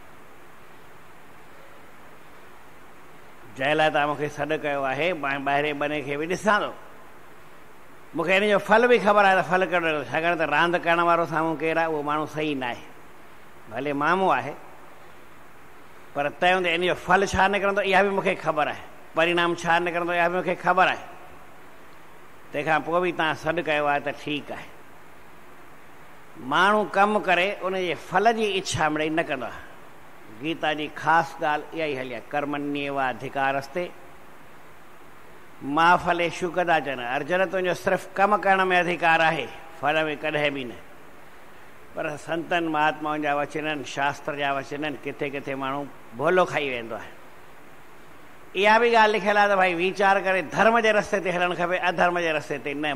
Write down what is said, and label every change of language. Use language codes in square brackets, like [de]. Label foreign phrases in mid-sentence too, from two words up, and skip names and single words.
[sd] जंहिं लाइ तव्हां मूंखे सॾु कयो आहे, मां ॿाहिरे बने खे बि ॾिसां थो, मूंखे हिन जो फल बि ख़बर आहे त फल कहिड़ो, छाकाणि त रांदि करण वारो साम्हूं केरु आहे, उहो माण्हू सही न आहे, भले मामो आहे, पर तंहिं हूंदे इन जो फल छा निकिरंदो इहा बि मूंखे ख़बर आहे, परिणाम छा निकिरंदो इहा बि मूंखे ख़बर आहे। तंहिंखां पोइ बि तव्हां सॾु कयो आहे त ठीकु आहे। माण्हू कमु करे उनजे फल जी इच्छा मिड़ई न कंदो आहे। गीता जी ख़ासि ॻाल्हि इहा ई हली आहे, [sa] कर्मण्येवाधिकारस्ते मा फलेषु कदाचन। [sd] अर्जुन तुंहिंजो सिर्फ़ु कमु करण में अधिकार आहे, फल में कॾहिं बि न। पर संतनि महात्माउनि जा वचन आहिनि, शास्त्र जा वचन आहिनि, किथे किथे माण्हू भोलो खाई वेंदो आहे। इहा बि ॻाल्हि लिखियलु आहे त भाई वीचार करे धर्म जे रस्ते ते हलणु खपे, अधर्म जे रस्ते ते न।